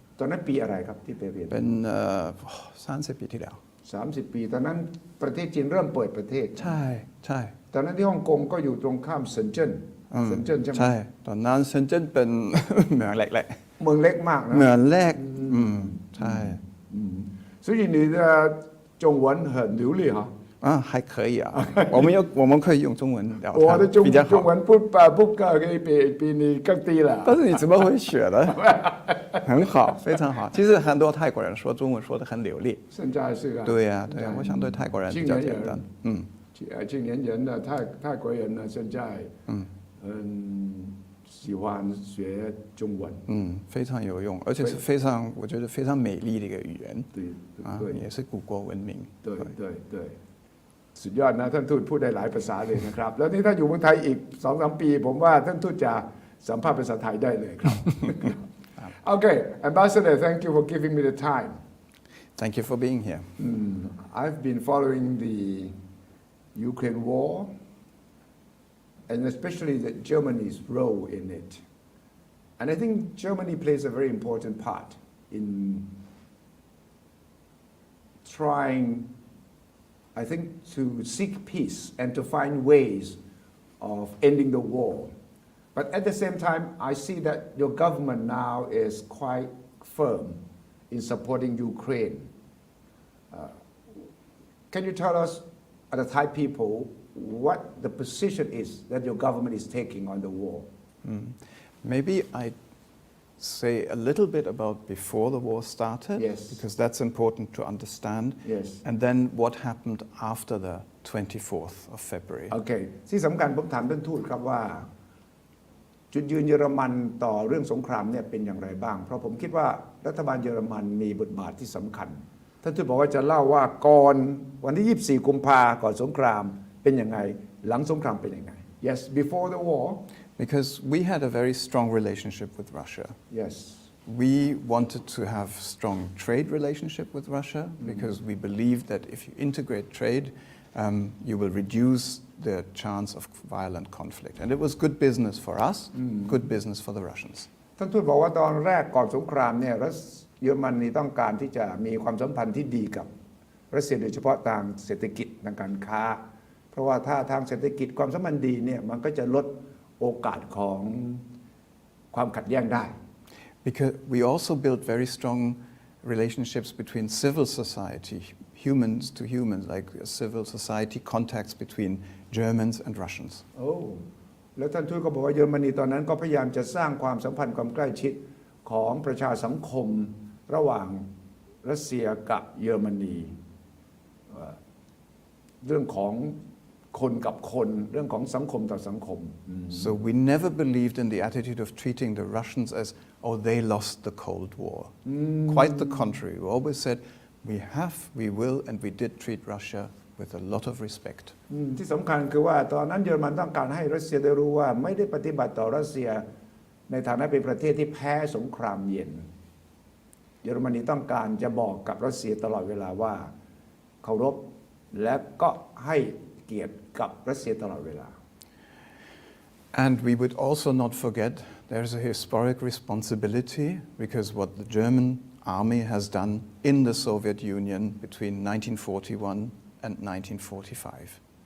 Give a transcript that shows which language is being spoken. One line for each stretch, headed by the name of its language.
Thai: ตอนนั้นปีอะไรครับที่ไปเรียน เป็น30 ปีที่แล้ว 30 ปีตอนนั้นประเทศจีนเริ่มเปิดประเทศ ใช่ ตอนนั้นที่ฮ่องกงก็อยู่ตรงข้ามเซินเจิ้นใช่ไหม ใช่ตอนนั้นเซินเจิ้นเป็นเมืองเล็ก เมืองเล็กมากนะ เมืองเล็กใช่
Chinese: 所以你的中文很流利哈还可以我们可以用中文聊天我的比较好中文不比你更低了但是你怎么会学的很好非常好其实很多泰国人说中文说得很流利现在是啊对呀我想对泰国人比较简单青年人的泰国人呢现在很喜欢学中文非常有用而且是我觉得非常美丽的一个语言对也是古国文明
Thai: 对สุดยอดนะท่านทูตพูดได้หลายภาษาเลยนะครับแล้วนี่ถ้าอยู่เมืองไทยอีก 2-3 ปีผมว่าท่านทูตจะสัมภาษณ์ภาษาไทยได้เลยครับ
English: Okay Ambassador thank you for giving me the time Thank you for being here I've been following the Ukraine war and especially Germany's role in it and I think Germany plays a very important part in trying I think to seek peace and to find ways of ending the war. But at the same time, I see that your government now is quite firm in supporting Ukraine. Can you tell us, the Thai people, what the position is that your government is taking on the war? Maybe I say a little bit about before the war started because that's important to understand and then what happened after the 24th of February
Thai: โอเคที่สำคัญผมถามท่านทูตครับว่าจุดยืนเยอรมันต่อเรื่องสงครามเนี่ยเป็นอย่างไรบ้างเพราะผมคิดว่ารัฐบาลเยอรมันมีบทบาทที่สำคัญ ท่านทูตบอกว่าจะเล่าว่าก่อนวันที่24 กุมภาก่อนสงครามเป็นยังไงหลังสงครามเป็นยังไง
English: Yes before the war Because we had a very strong relationship with Russia. Yes We wanted to have strong trade relationship with Russia because we believe that if you integrate trade, you will reduce the chance of violent conflict. And it was good business for us, good business for the Russians.
Thai: ท่านทูตบอกว่าตอนแรกก่อนสงครามเนี่ยเยอรมนีต้องการที่จะมีความสัมพันธ์ที่ดีกับรัสเซียโดยเฉพาะทางเศรษฐกิจทางการค้าเพราะว่าถ้าทางเศรษฐกิจความสัมพันธ์ดีเนี่ยมันก็จะลดโอกาสของความขัดแย้งได้
English: Because we also built very strong relationships between civil society, humans to humans, like civil society contacts between Germans and Russians.
Thai: โอ้แล้วท่านทูตก็บอกว่าเยอรมนีตอนนั้นก็พยายามจะสร้างความสัมพันธ์ความใกล้ชิดของประชาสังคมระหว่างรัสเซียกับเยอรมนีเรื่องของคนกับคนเรื่องของสังคมต่อสังคม
English: So we never believed in the attitude of treating the Russians as, oh, they lost the Cold War. Quite the contrary. We always said, we will, and we did treat Russia with a lot of respect.
Thai: ที่สำคัญคือว่าตอนนั้นเยอรมันต้องการให้รัสเซียได้รู้ว่าไม่ได้ปฏิบัติต่อรัสเซียในฐานะเป็นประเทศที่แพ้สงครามเย็นเยอรมนีต้องการจะบอกกับรัสเซียตลอดเวลาว่าเคารพและก็ให้เกียรติกับรัสเซียตลอดเวลา
English: And we would also not forget there's a historic responsibility because what the German army has done in the Soviet Union between 1941 and 1945.